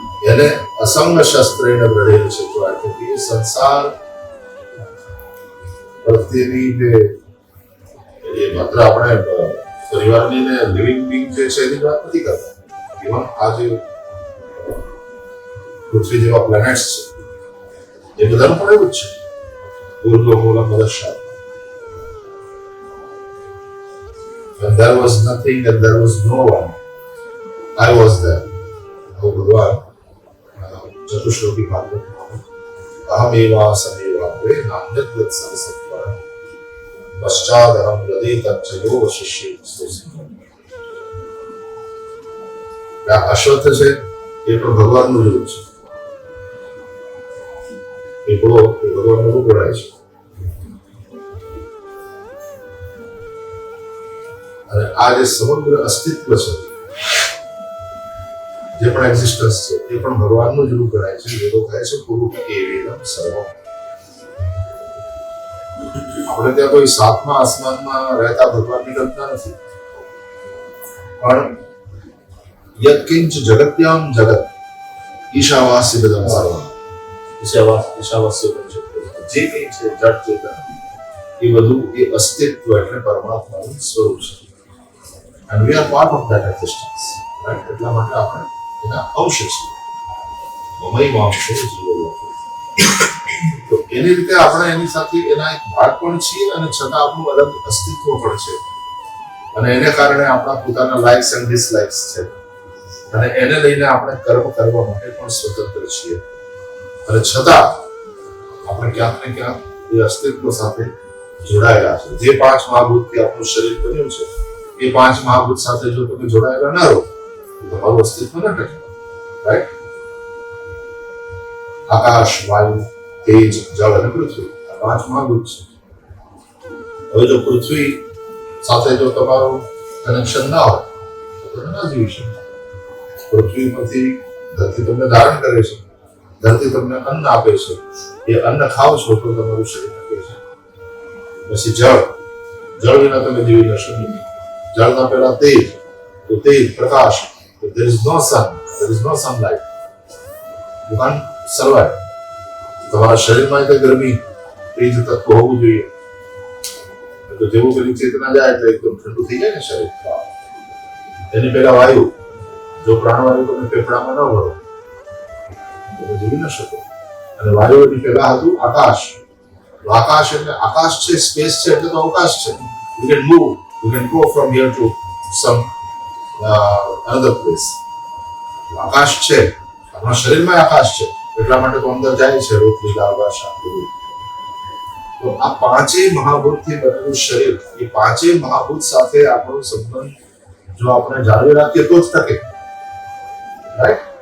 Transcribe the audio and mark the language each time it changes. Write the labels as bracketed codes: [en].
[gu] એને અસંગ શસ્ત્રેને ગ્રહેલ છે. તો એટલે કે સંસાર પ્રત્યેની જે માત્ર આપણે પરિવારની ને લિવિંગ બિંગ જે છે એની વાત નથી કરતા. ઇવન આ જે પૃથ્વી જેવા પ્લેનેટ્સ છે એ બધાનું પણ એવું જ છે. [sa] ઊર્ધ્વમૂલમ અધઃશાખમ. [en] When there was nothing and there was no one, I was there. [gu] ભગવાન ચતુશ્લોકી ભાગવતમાં [sa] અહમેવાસમેવાગ્રે નાન્યદ્ સંસત્વર પશ્ચાદહમ યદેતચ્ચયો શિષ્ય. [gu] આ અશ્વત્થ છે એ પણ ભગવાનનું રૂપ છે. એકડો એ ભગવાનનો રૂપ ગણાય છે. અને આ જે સમગ્ર અસ્તિત્વ છે, જે પણ એક્ઝિસ્ટન્સ છે, એ પણ ભગવાનનું જ રૂપ ગણાય છે. વેદો કહે છે [sa] પુરુષ એવેદમ સર્વમ. [gu] આપણે ત્યાં કોઈ સાતમા આસમાનમાં રહેતા ભગવાનની કલ્પના નથી, પણ [sa] યત્કિંચ જગત્યામ જગત ઈશાવાસ્ય બદમ સર્વમ. [gu] ઈશાવાસ્ય જે કંઈ છે જડ ચેતન, એ બધું એ અસ્તિત્વ એટલે પરમાત્માનું સ્વરૂપ છે. [en] And we are part of that existence. Right? [gu] એટલા માટે આપણે એના અંશ છીએ. [sa] મમય અંશે જીવો. [gu] તો એની રીતે આપણે એની સાથે એના એક ભાગ પણ છીએ અને છતાં આપણું અલગ અસ્તિત્વ પણ છે. અને એને કારણે આપણા પોતાના લાઇક્સ એન્ડ ડિસલાઇક્સ છે. અને એને લઈને આપણે કર્મ કરવા માટે પણ સ્વતંત્ર છીએ. અને છતાં આપણે ક્યાંક ને ક્યાંક એ અસ્તિત્વ સાથે જોડાયેલા છે. જે પાંચ મહાભૂતથી આપણું શરીર બન્યું છે, એ પાંચ મહાભૂત સાથે જો તમે જોડાયેલા ના રહો તો તમારું અસ્તિત્વ ન ટકે. રાઈટ? આકાશ, વાયુ, તેજ, જળ અને પૃથ્વી આ પાંચ મહાભૂત છે. હવે જો પૃથ્વી સાથે જો તમારું કનેક્શન ના હોય તો તમે ના જીવી શકો. પૃથ્વી પરથી ધરતી તમને ધારણ કરે છે, ધરતી તમને અન્ન આપે છે, એ અન્ન ખાવ છો તો તમારું શરીર ટકે છે. પછી જળ વિના તમે જીવી ન શકો. જળના પહેલા તેજ, તો તેજ પ્રકાશ, તો [en] there is no sun, there is no sunlight, you can't survive. [gu] તમારા શરીરમાં તે ગરમી, તેજ તત્વ હોવું જોઈએ. તો જેવું પેલી ચેતના જાય એટલે એકદમ ઠંડુ થઈ જાય ને શરીર. એની પહેલા વાયુ, જો પ્રાણવાયુ તમે ફેફડામાં ન ભરો તમે જીવી ન શકો. અને વાયુની પહેલા હતું આકાશ. આકાશ એટલે આકાશ છે, સ્પેસ છે એટલે તો અવકાશ છે. [en] You can move, you can go from here to some another place. [gu] આકાશ છે, આપણા શરીરમાં આકાશ છે, એટલા માટે તો અંદર જાય છે રોટલી, દાળ, ભાત, શાક. તો આ પાંચેય મહાભૂતથી બનેલું શરીર, એ પાંચેય મહાભૂત સાથે આપણો સંબંધ જો આપણે જાળવી રાખીએ તો જ ટકે. રાઈટ?